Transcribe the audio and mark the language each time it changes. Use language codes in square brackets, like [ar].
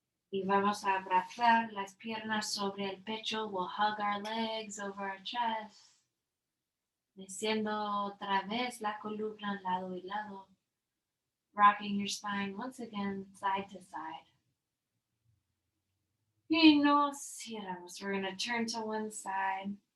[es] Y vamos a abrazar las piernas sobre el pecho. [en] We'll hug our legs over our chest. [es] Meciendo otra vez la columna lado y lado. [en] Rocking your spine once again, side to side. [es] Y nos giramos. [en] We're going to turn to one side.